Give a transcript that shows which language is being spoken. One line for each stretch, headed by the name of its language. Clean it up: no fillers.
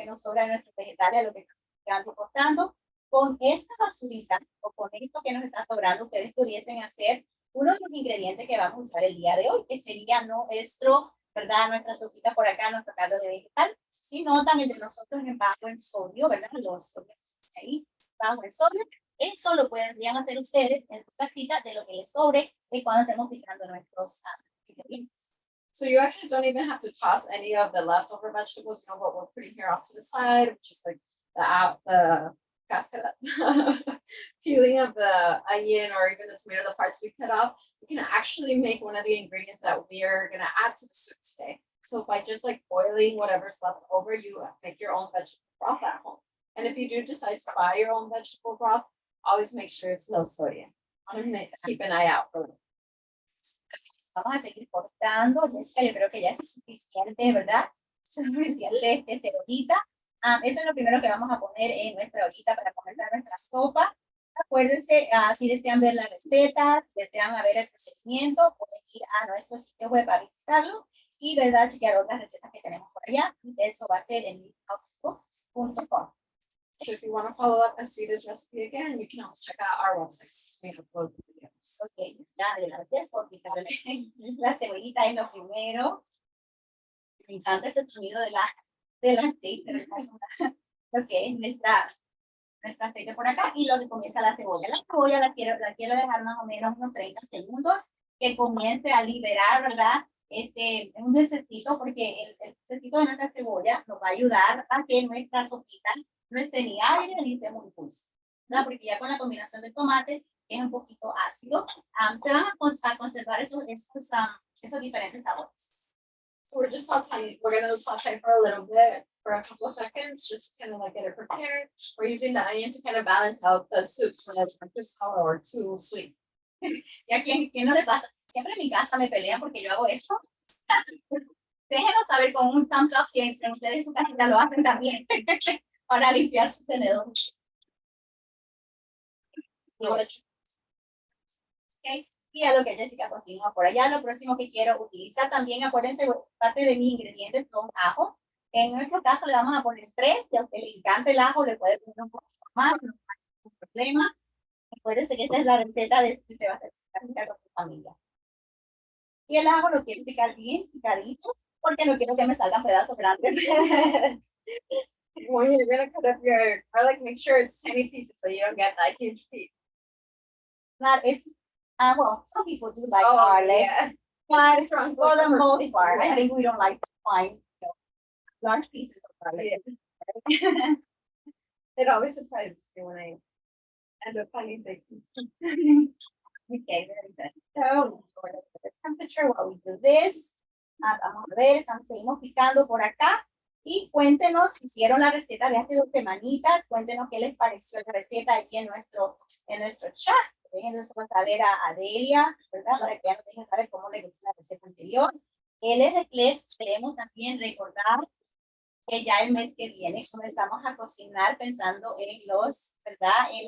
Spanish: Lo que nos sobra de nuestros vegetales, lo que estamos cortando. Con esta basurita, o con esto que nos está sobrando, ustedes pudiesen hacer uno de los ingredientes que vamos a usar el día de hoy, que sería ¿verdad? Nuestra sopita por acá, nuestro caldo de vegetal. Si notan, el de nosotros es bajo en sodio, ¿verdad? Los ahí, bajo en sodio. Eso lo podrían hacer ustedes en su casita de lo que les sobre de cuando estemos picando nuestros ingredientes.
English: So you actually don't even have to toss any of the leftover vegetables, what we're putting here off to the side, which is like the cascara, peeling of the onion or even the tomato, the parts we cut off. You can actually make one of the ingredients that we are going to add to the soup today. So by just like boiling whatever's left over, you make your own vegetable broth at home. And if you do decide to buy your own vegetable broth, always make sure it's low sodium. Keep an eye out for it.
Spanish: Vamos a seguir cortando. Jessica, yo creo que ya es suficiente, ¿verdad? Suficiente cebollita. Eso es lo primero que vamos a poner en nuestra ollita para comenzar nuestra sopa. Acuérdense, si desean ver la receta, si desean ver el procedimiento, pueden ir a nuestro sitio web a visitarlo y, ¿verdad?, chequear otras recetas que tenemos por allá. Eso va a ser en outcooks.com. So if you want to follow up and see this recipe again, you can always check out our website since we upload videos. Ok, gracias por picarle la cebollita es lo primero. Me encanta ese sonido del aceite. Ok, nuestra aceite por acá y lo que comienza la cebolla. La cebolla la quiero dejar más o menos unos 30 segundos que comience a liberar, ¿verdad? Un necesito, porque el necesito de nuestra cebolla nos va a ayudar a que nuestra sopita no esté ni agria ni esté muy dulce, ¿verdad? Porque ya con la combinación del tomate es un poquito ácido, se van a conservar esos diferentes sabores.
English: So we're just sauteing. We're going to saute for a little bit, for a couple of seconds, just to kind of like get it prepared. We're using the onion to kind of balance out the soups when it's not too sour or too sweet.
Spanish: ¿Y a quién no le pasa? Siempre en mi casa me pelean porque yo hago esto. Déjenos saber con un
English: thumbs up
Spanish: si entre ustedes en su casita lo hacen también para limpiar su tenedor. Okay. Y a lo que Jessica continúa por allá, lo próximo que quiero utilizar también, acuérdense, parte de mis ingredientes son ajo. En nuestro caso le vamos a poner 3, si a usted le encanta el ajo, le puede poner un poquito más, no hay ningún problema. Acuérdense que esta es la receta de que usted va a hacer con su familia. Y el ajo lo quiero picar bien picadito, porque no quiero que me salgan pedazos grandes.
English: When you're gonna cut up your garlic, make sure it's tiny pieces so you don't get that huge piece. It's well, some people do like garlic, yeah. but for the most part, I think we don't like fine large pieces of garlic. It always surprises me when I end up finding things. Okay, very good. So, the temperature while we do this.
Spanish: Vamos a ver, seguimos picando por acá. Y cuéntenos si hicieron la receta de hace 2 semanitas. Cuéntenos qué les pareció la receta aquí en nuestro chat. Déjenos saber a Adelia, ¿verdad? Para que ella nos deje saber cómo le gustó la receta anterior. Les queremos también recordar que ya el mes que viene comenzamos a cocinar pensando en ¿verdad?